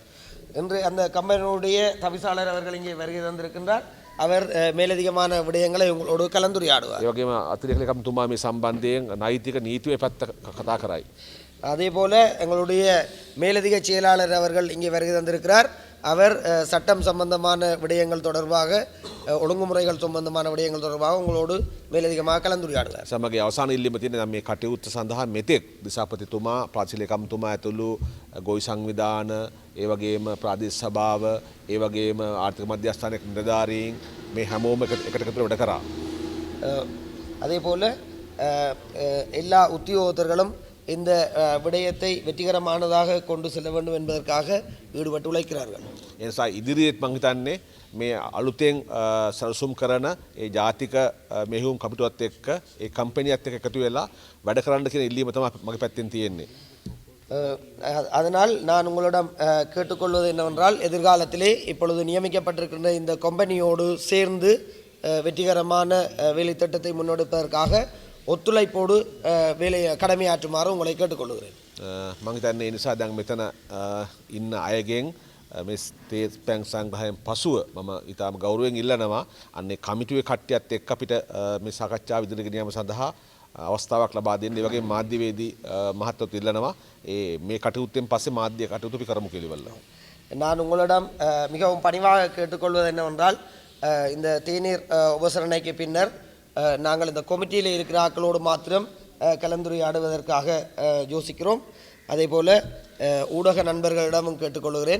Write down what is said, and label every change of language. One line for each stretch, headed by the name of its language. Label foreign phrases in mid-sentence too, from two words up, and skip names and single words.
Tamil: என்று அந்த கம்பெனியுடைய தவிசாளர் அவர்கள் இங்கே வருகை தந்திருக்கின்றார். அவர் மேலதிகமான விடயங்களை உங்களோடு கலந்துரையாடுவார்.
Sinhala: ඒ වගේම අතිරේක ලේකම්තුමා මේ සම්බන්ධයෙන් නෛතික නීතිය පැත්ත කතා කරයි.
Tamil: அதே போல எங்களுடைய மேலதிக செயலாளர் அவர்கள் இங்கே வருகை தந்திருக்கிறார். அவர் சட்டம் சம்பந்தமான விடயங்கள் தொடர்பாக ஒழுங்குமுறைகள் சம்பந்தமான விடயங்கள் தொடர்பாக உங்களோடு மேலதிகமாக கலந்துரையாடுவார்.
Sinhala: සමග අවසාන ඉල්ලීම තියෙන මේ කටයුත්ත සඳහා මෙතෙක් දිසාපතිතුමා ප්‍රාදේශීය ලේකම්තුමා ඇතුළු ගොවි සංවිධාන ඒ වගේම ප්‍රාදේශ සභාව ඒ වගේම ආර්ථික මධ්‍යස්ථානයේ නිලධාරීන් මේ හැමෝම එකට වැඩ කරා.
Tamil: அதே போல எல்லா உத்தியோகத்தர்களும் இந்த விடயத்தை வெற்றிகரமானதாக கொண்டு செல்ல வேண்டும் என்பதற்காக ஈடுபட்டு உழைக்கிறார்கள்.
Sinhala: එනිසා ඉදිරියේත් මං හිතන්නේ මේ අලුතෙන් සැලසුම් කරන ඒ ජාතික මෙහෙයුම් කමිටුවත් එක්ක ඒ කම්පැනියත් එක්ක එකතු වෙලා වැඩ කරන්න කියන ඉල්ලීම තමයි මගේ පැත්තෙන් තියෙන්නේ.
Tamil: அதனால் நான் உங்களிடம் கேட்டுக்கொள்வது என்னவென்றால் எதிர்காலத்திலே இப்பொழுது நியமிக்கப்பட்டிருக்கின்ற இந்த கம்பெனியோடு சேர்ந்து வெற்றிகரமான வேலை திட்டத்தை முன்னெடுப்பதற்காக ஒத்துழைப்போடு கடமையாற்றுமாறு உங்களை கேட்டுக்கொள்கிறேன்.
Sinhala: මං හිතන්නේ ඒ නිසා දැන් මෙතන ඉන්න අයගෙන් මේ ස්ටේට් බැංක් සංග්‍රහයෙන් පසුව මම ඊටම ගෞරවයෙන් ඉල්ලනවා අන්නේ කමිටුවේ කට්ටියත් එක්ක අපිට මේ සාකච්ඡාව ඉදිරියට ගෙන යාම සඳහා අවස්ථාවක් ලබා දෙන්න. ඒ වගේම මාධ්‍යවේදී මහත්වරු ඉල්ලනවා මේ කටයුත්තෙන් පස්සේ මාධ්‍ය කටයුතු අපි කරමු කියලා.
Tamil: நான் உங்களிடம் மிகவும் பணிவாக கேட்டுக்கொள்வது என்னவென்றால் இந்த தேநீர் உபசரணைக்கு பின்னர் நாங்கள் இந்த கொமிட்டியில் இருக்கிற ஆக்களோடு மாத்திரம் கலந்துரையாடுவதற்காக யோசிக்கிறோம். அதே போல் ஊடக நண்பர்களிடமும் கேட்டுக்கொள்கிறேன்.